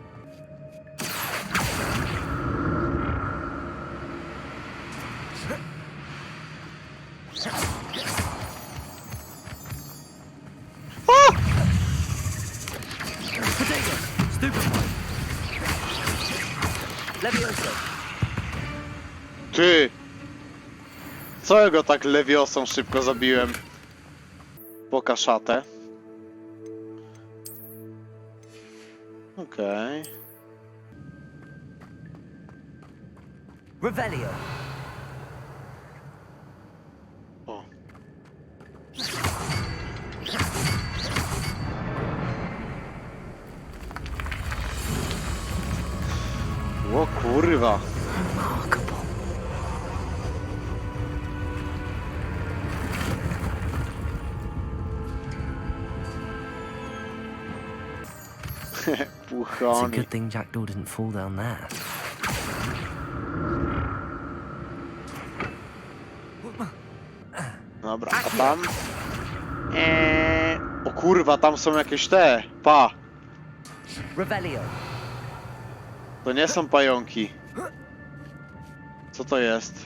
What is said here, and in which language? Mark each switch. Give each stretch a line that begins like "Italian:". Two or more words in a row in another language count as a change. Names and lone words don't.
English: Potato! Stupefy! Levioso!
Polish: Ty! Co ja go tak lewiosą szybko zabiłem? Pokaż szatę. Okej. Revelio! O. O kurwa.
English: Remarkable. It's a
Polish: Puchoni.
English: good thing Jackdaw didn't fall down there.
Polish: Dobra, a tam? O kurwa, tam są jakieś te. Pa. Revelio! To nie są pająki. Co to jest?